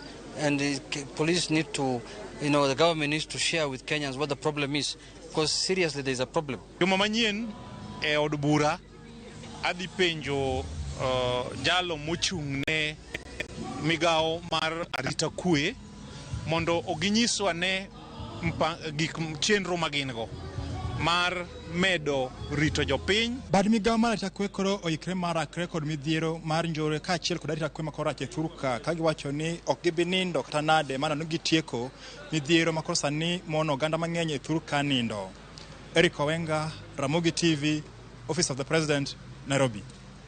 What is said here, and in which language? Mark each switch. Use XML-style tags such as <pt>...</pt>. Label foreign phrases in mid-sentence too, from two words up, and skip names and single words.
<en>And the police need to, the government needs to share with Kenyans what the problem is. Because seriously, there is a problem.</en> <luo>Juma manyien e od bura adhi penjo jalo mochung'ne migao mar arita kwe mondo oginyiswa ne gik chenro magingo mar medo rito jopiny. Bad migao mar arita kwe koro oikre marakre kod midhiero mar njore ka achiel kod arita kwe makoro ache Thurka ka giwacho ni ok gibi nindo kata nade mana no gitieko midhiero makoro sani mono oganda mang'eny e Thurka nindo. Eriko Wenga, Ramogi TV,</luo> <en>Office of the President, Nairobi.</en>